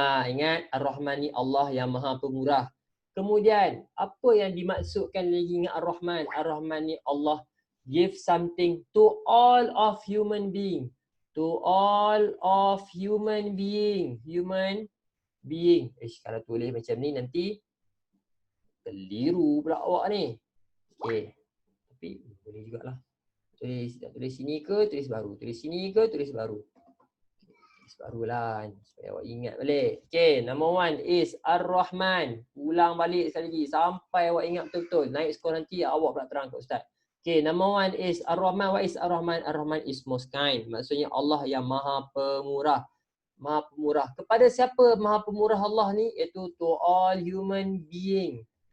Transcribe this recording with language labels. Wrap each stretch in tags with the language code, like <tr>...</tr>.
<ms>Ingat Ar-Rahman ni Allah yang Maha pemurah. Kemudian, apa yang dimaksudkan lagi dengan Ar-Rahman?</ms> <en>Ar-Rahman</en> <ms>ni</ms> <en>Allah give something to all of human being. To all of human being. Human being.</en> <ms>Kalau tulis macam ni nanti keliru pula awak ni. Okay. Tapi boleh jugalah. Tulis sini ke tulis baru? Tulis sini ke tulis baru? Tulis barulah supaya awak ingat balik.</ms> <en>Okay, number 1 is Ar-Rahman.</en> <ms>Ulang balik sekali lagi sampai awak ingat betul-betul. Naik skor nanti awak pula terang ke Ustaz.</ms> <en>Okay, number 1 is Ar-Rahman. What is Ar-Rahman? Ar-Rahman is most kind.</en> <ms>Maksudnya Allah yang Maha Pemurah. Maha Pemurah. Kepada siapa Maha Pemurah Allah ni? Iaitu</ms> <en>to all human being.</en>